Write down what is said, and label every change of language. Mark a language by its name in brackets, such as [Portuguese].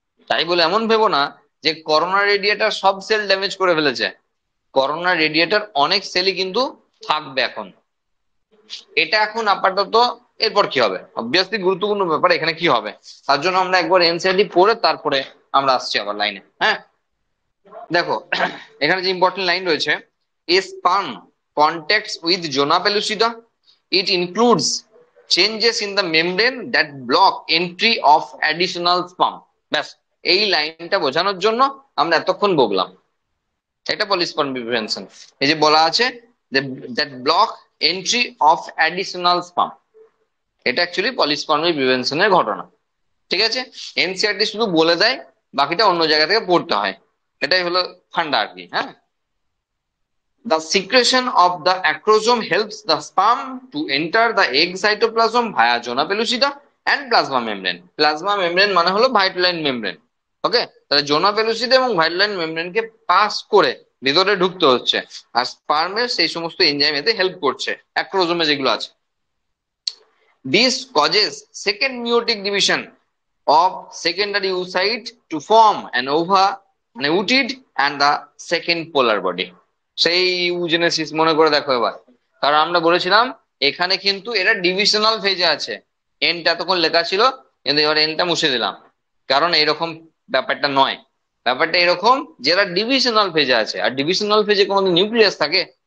[Bangla] তাই বলে এমন ভেবো না যে করোনা রেডিয়েটার সব সেল ড্যামেজ করে ফেলেছে। করোনা রেডিয়েটার অনেক সেলই কিন্তু থাকবে এখন। এটা এখন আপাতত, এরপর কি হবে অবভিয়াসলি গুরুত্বপূর্ণ ব্যাপার, এখানে কি হবে তার জন্য আমরা একবার এনসিআরটি পড়ে তারপরে আমরা আসছি আবার লাইনে। হ্যাঁ দেখো, এখানে যে ইম্পর্টেন্ট লাইন রয়েছে, [English] A sperm contacts with zona pellucida, it includes changes in the membrane that block entry of additional sperm। [Bangla] ব্যাস, এই লাইনটা বোঝানোর জন্য আমরা এতক্ষণ বললাম এটা পলিস্পার্ম প্রিভেনশন। এই যে বলা আছে [English] that block entry of additional sperm, [Bangla] এটা অ্যাকচুয়ালি পলিস্পার্মি প্রিভেনশনের ঘটনা। ঠিক আছে, এনসিআরটি শুধু বলে দেয়, বাকিটা অন্য জায়গা থেকে পড়তে হয়, এটাই হলো ফান্ডা আর কি। [English] হ্যাঁ, the secretion of the acrosome helps the sperm to enter the egg cytoplasm via zona pellucida and plasma membrane। [Bangla] Plasma membrane মানে হলো ভাইটালাইন মেমব্রেন। ওকে, তাহলে জোনা পেলুসিডা এবং ভাইটালাইন মেমব্রেনকে পাস করে ভিতরে ঢুকতে হচ্ছে, আর স্পার্মের সেই সমস্ত এনজাইম এতে হেল্প করছে অ্যাক্রোজোমে যেগুলো আছে। [English] This causes second meiotic division of secondary oocyte to form an ova, an oocyte and the second polar body। [Bangla] সেই ইউজেনেসিস মনে করে দেখো এবার, কারণ আমরা বলেছিলাম এখানে কিন্তু এরা ডিভিশনাল ফেজে আছে। এনটা এতক্ষণ লেখা ছিল কিন্তু এবার এনটা মুছে দিলাম, কারণ এরকম ব্যাপারটা নয়। ব্যাপারটা এরকম যে এরা ডিভিশনাল ফেজে আছে, আর ডিভিশনাল ফেজে কোনো নিউক্লিয়াস থাকে?